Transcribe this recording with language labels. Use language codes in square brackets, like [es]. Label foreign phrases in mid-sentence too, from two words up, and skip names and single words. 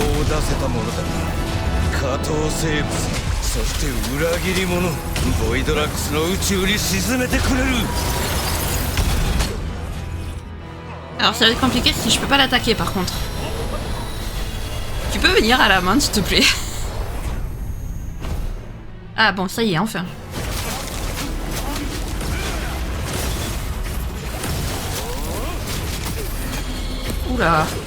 [ja] 出せたものだ。下等生物、そして裏切り者、ボイドラックスの宇宙に沈めてくれる。 [fr] Alors ça va être compliqué si je peux pas l'attaquer par contre. Tu peux venir à la main s'il te plaît. Ah bon, ça y est, enfin. Oula.